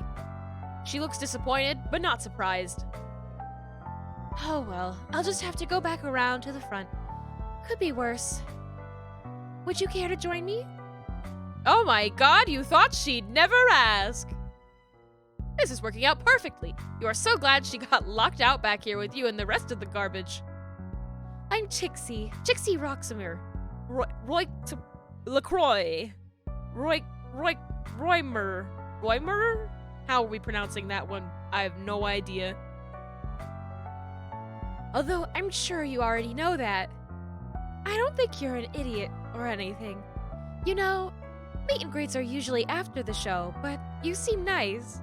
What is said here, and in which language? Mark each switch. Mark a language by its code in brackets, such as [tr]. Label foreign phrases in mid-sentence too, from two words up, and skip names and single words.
[en] She looks disappointed, but not surprised. Oh well, I'll just have to go back around to the front. Could be worse. Would you care to join me? Oh my god, you thought she'd never ask. This is working out perfectly. You are so glad she got locked out back here with you and the rest of the garbage. I'm Chixie. Chixie Roxamer. LaCroix. Roymer. Roymer? How are we pronouncing that one? I have no idea. Although I'm sure you already know that. I don't think you're an idiot or anything. You know, meet and greets are usually after the show, but you seem nice.